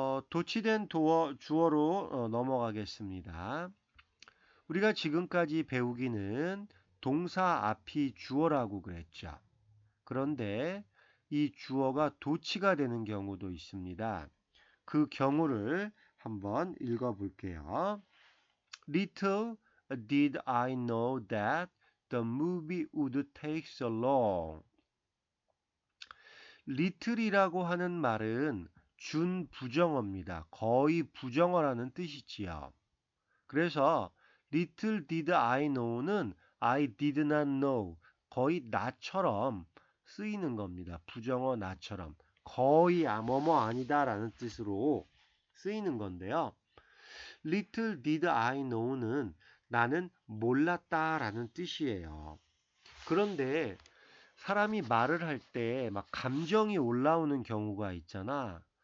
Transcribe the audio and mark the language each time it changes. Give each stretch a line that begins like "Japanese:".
Korean: 도치된 주어로 넘어가겠습니다. 우리가 지금까지 배우기는 동사 앞이 주어라고 그랬죠. 그런데 이 주어가 도치가 되는 경우도 있습니다. 그 경우를 한번 읽어볼게요.
English: Little did I know that the movie would take so long.
Korean: little이라고 하는 말은 준부정어입니다. 거의 부정어라는 뜻이지요. 그래서
English: little did I know는 I did not know,
Korean: 거의 나처럼 쓰이는 겁니다. 부정어 나처럼. 거의 뭐뭐 아니다 라는 뜻으로 쓰이는 건데요.
English: little did I know
Korean: 는 나는 몰랐다 라는 뜻이에요. 그런데 사람이 말을 할 때 막 감정이 올라오는 경우가 있잖아.